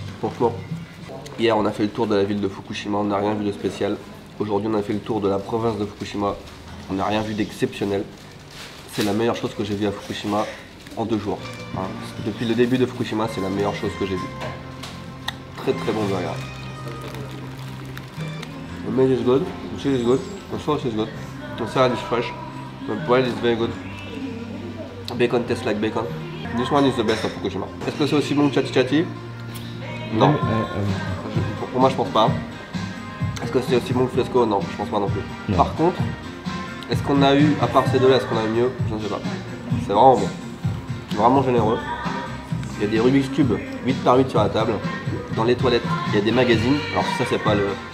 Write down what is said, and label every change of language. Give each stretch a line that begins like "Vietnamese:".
French: Franchement, hier on a fait le tour de la ville de Fukushima, on n'a rien vu de spécial. Aujourd'hui on a fait le tour de la province de Fukushima, on n'a rien vu d'exceptionnel. C'est la meilleure chose que j'ai vue à Fukushima en 2 jours. Hein. Depuis le début de Fukushima, c'est la meilleure chose que j'ai vue. Très bon burger.
English: The meat is good, the cheese is good, the sauce is good, the salad is fresh, the bread is very good. Bacon tastes like bacon. This one is the best of Fukushima.
French: Est-ce que c'est aussi bon que Chati Chati? Non. Pour moi, je pense pas. Est-ce que c'est aussi bon que Fresco? Non, je pense pas non plus. Non. Par contre, est-ce qu'on a eu, à part ces deux-là, est-ce qu'on a eu mieux? Je ne sais pas. C'est vraiment bon. Vraiment généreux. Il y a des Rubik's Cube 8 par 8 sur la table. Dans les toilettes, il y a des magazines. Alors ça, c'est pas le...